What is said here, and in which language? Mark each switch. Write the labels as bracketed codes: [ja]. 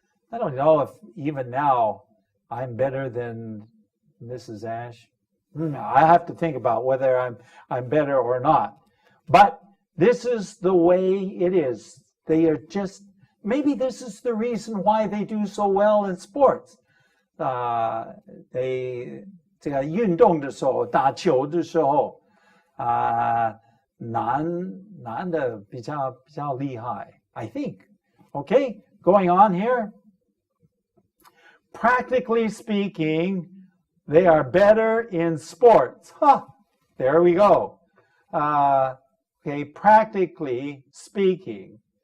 [en] I don't know if even now I'm better than Mrs. Ash. I have to think about whether I'm better or not. But this is the way it is. They are just, maybe this is the reason why they do so well in sports. [zh] They 这个运动的时候，打球的时候，男的比较厉害 [en] I think. Okay, going on here. Practically speaking, they are better in sports. There we go. Okay, practically speaking.